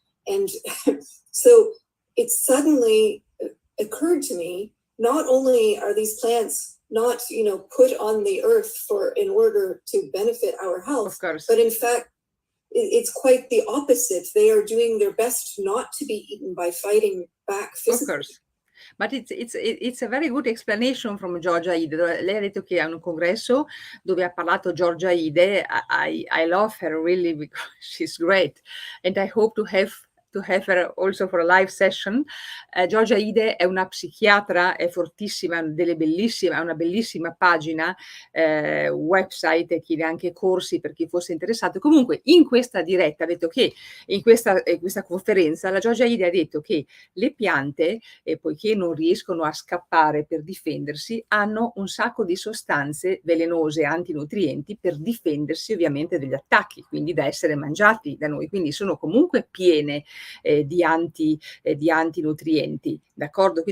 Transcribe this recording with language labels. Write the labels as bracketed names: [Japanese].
[English] And so it suddenly occurred to me, not only are these plants not, put on the earth in order to benefit our health, but in fact, it's quite the opposite. They are doing their best not to be eaten by fighting back physically. Of course. But it's a very good explanation from Georgia Ede. [Italian] Lei ha detto che a un congresso dove ha parlato Georgia Ede. [English] I love her really because she's great, and I hope to have her also for a live session. [Italian] Georgia Ede è una psichiatra, è fortissima, ha una bellissima pagina, website, chiede anche corsi per chi fosse interessato. Comunque in questa diretta ha detto che in questa conferenza la Georgia Ede ha detto che le piante, poiché non riescono a scappare per difendersi, hanno un sacco di sostanze velenose, antinutrienti, per difendersi ovviamente dagli attacchi, quindi da essere mangiati da noi, quindi sono comunque piene di antinutrienti, d'accordo?